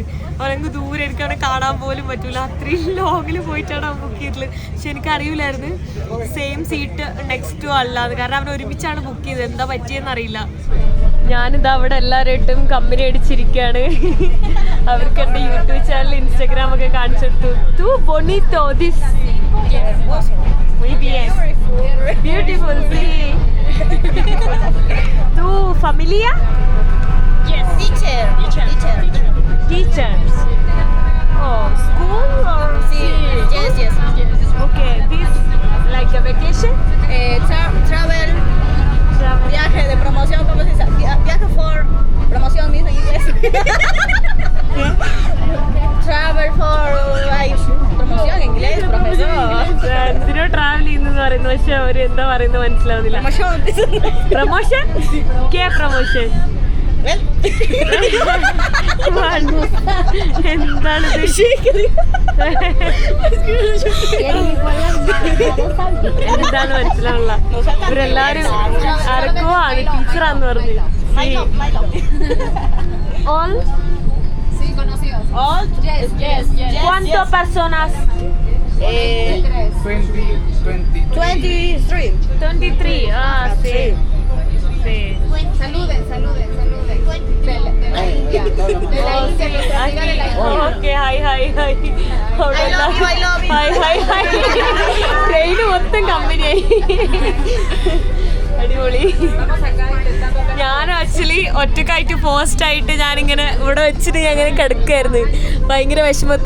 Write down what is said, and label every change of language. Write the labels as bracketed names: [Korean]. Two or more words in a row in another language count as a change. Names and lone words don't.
[Malayalam] അവരെങ്കിൽ ദൂരെ എനിക്കാണ് കാണാൻ പോലും പറ്റില്ല. അത്രയും ലോങ്ങിൽ പോയിട്ടാണ് അവൻ ബുക്ക് ചെയ്തിട്ടുള്ളത്. പക്ഷെ എനിക്കറിയില്ലായിരുന്നു [English] same seat next [Malayalam] അല്ലാതെ. കാരണം അവർ ഒരുമിച്ചാണ് ബുക്ക് ചെയ്തത്. എന്താ പറ്റിയെന്നറിയില്ല. ഞാനിതാ അവിടെ എല്ലാവരായിട്ടും കമ്പനി അടിച്ചിരിക്കുകയാണ്. അവർക്ക് എൻ്റെ [English] YouTube channel, [Malayalam] ഇൻസ്റ്റാഗ്രാം ഒക്കെ കാണിച്ചെടുത്തു. [Spanish] tú bonito dice. Muy bien. Beautiful, sí. ¿Tu familia? [English] Yes, teacher. Teachers. Oh, school or? [Spanish] Sí, yes. [English] Okay, this like a vacation? Travel. [Spanish] Viaje de promoción, ¿cómo se dice? Viaje for promoción, mismo en inglés. [English] Travel for [Spanish] promoción en inglés, profesor. [Malayalam] എന്തിനോ ട്രാവൽ ചെയ്യുന്നെന്ന് പറയുന്നു. പക്ഷെ അവര് എന്താ പറയുന്നത് മനസ്സിലാവുന്നില്ല. [Spanish] ¿promoción? ¿qué promoción? [Malayalam] എന്താണിത്? എന്താന്ന് മനസ്സിലാവില്ല. ഇവരെല്ലാരും ആരൊക്കെയോ ആണ്, ടീച്ചറാന്ന് പറഞ്ഞു. [English] All? All? Yes. [Spanish] ¿Cuántas personas? 23. Ah, sí. Saluden. [English] hi hi hi hi hi [Malayalam] ട്രെയിന് മൊത്തം കമ്പനിയായി. അടിപൊളി. ഞാൻ ആക്ച്വലി ഒറ്റക്കായിട്ട് പോസ്റ്റായിട്ട് ഞാനിങ്ങനെ ഇവിടെ വെച്ചിട്ട് ഞാൻ ഇങ്ങനെ കിടക്കായിരുന്നു ഭയങ്കര വിഷമത്തിൽ.